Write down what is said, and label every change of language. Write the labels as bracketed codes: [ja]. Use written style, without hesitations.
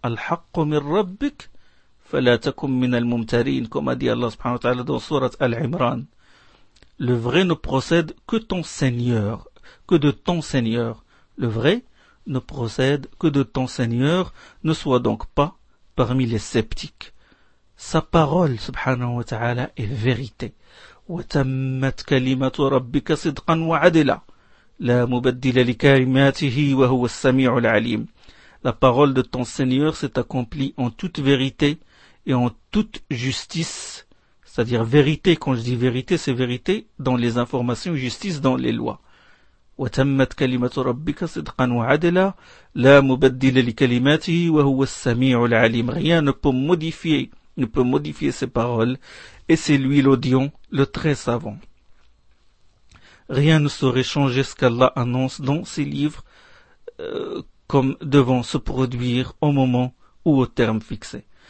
[ar] Al-Haqq min Rabbik, fala takum min al-mumtarin, [fr] comme a dit Allah subhanahu wa ta'ala dans Surat Al-Imran. Le vrai ne procède que ton Seigneur, que de ton Seigneur. Le vrai ne procède que de ton Seigneur, ne sois donc pas parmi les sceptiques. Sa parole, subhanahu wa ta'ala, est vérité. [ar] وتمت كلمة ربك صدقا وعدلا لا مبدل لكلماته وهو السميع العليم. [fr] La parole de ton Seigneur s'est accomplie en toute vérité et en toute justice. C'est-à-dire vérité, quand je dis vérité, c'est vérité dans les informations, justice dans les lois. [ar] وتمت كلمة ربك صدقا وعدلا لا مبدل لكلماته وهو السميع العليم. [fr] Rien ne peut modifier ses paroles. Et c'est lui l'audion, le très savant. Rien ne saurait changer ce qu'Allah annonce dans ses livres comme devant se produire au moment ou au terme fixé.